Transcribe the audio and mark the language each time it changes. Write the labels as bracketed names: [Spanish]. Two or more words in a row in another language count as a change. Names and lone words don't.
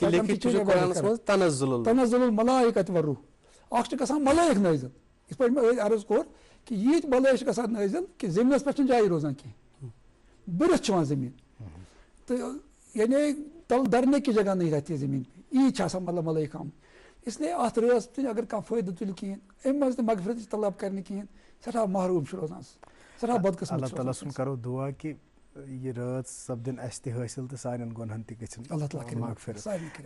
[Arabic] تنزُل الملائکۃ والروح [Kashmiri] اکھ چھُ گژھان ملٲیِک نٲزِل یِتھ پٲٹھۍ مےٚ عرض کوٚر کہِ ییٖتۍ ملٲیِک چھِ گژھان نٲزِل کہِ زٔمیٖنَس پٮ۪ٹھ چھِنہٕ جایہِ روزان کینٛہہ بٔرِتھ چھُ یِوان زٔمیٖن تہٕ [Urdu] یعنی تل درنے کی جگہ نہیں رہتی [Kashmiri] زٔمیٖن پہ ییٖتۍ چھِ آسان مطلب ملٲیِک آمٕتۍ اِسلیے اَتھ رٲژ تہِ اگر کانٛہہ فٲیدٕ تُلہِ کِہیٖنۍ اَمہِ منٛز تہِ مغفرتٕچ طلب کرِ نہٕ کِہیٖنۍ سٮ۪ٹھاہ محروٗم چھُ روزان سٮ۪ٹھاہ بدقٕسمت اللہ تعالیٰ سُنٛد کرو دُعا کہِ یہِ رٲژ سپدِن اَسہِ تہِ حٲصِل تہٕ سانٮ۪ن گۄنہن تہِ گژھن اللہ تعالیٰ کٔرِنۍ مغفرت مغفرت